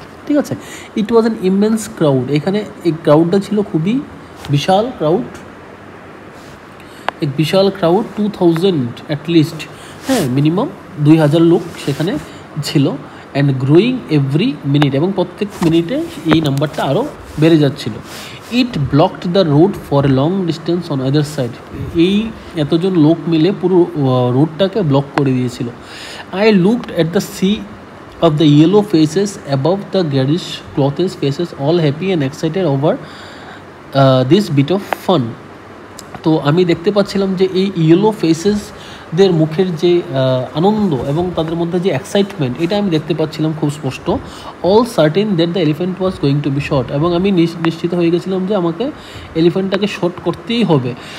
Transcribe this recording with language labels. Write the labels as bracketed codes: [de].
[bn] ঠিক আছে, [en] It was an immense crowd. [bn] এখানে এই ক্রাউডটা ছিল খুবই বিশাল ক্রাউড, এক বিশাল ক্রাউড, 2000 অ্যাটলিস্ট, হ্যাঁ মিনিমাম 2000 লোক সেখানে ছিল। [en] and growing every minute, [bn] এবং প্রত্যেক মিনিটে এই নাম্বারটা আরও বেড়ে যাচ্ছিল। [en] It blocked the road for a long distance on other side. [bn] এই এতজন লোক মিলে পুরো রোডটাকে ব্লক করে দিয়েছিল। [en] I looked at the sea of the yellow faces above the garish clothes faces, all happy and excited over this bit of fun. [bn] তো আমি দেখতে পাচ্ছিলাম যে এই ইয়েলো ফেসেসদের মুখের যে আনন্দ এবং তাদের মধ্যে যে এক্সাইটমেন্ট, এটা আমি দেখতে পাচ্ছিলাম খুব স্পষ্ট। [en] all certain that the elephant was going to be shot, [bn] এবং আমি নিশ্চিত হয়ে গেছিলাম যে আমাকে এলিফ্যান্টটাকে শট করতেই হবে।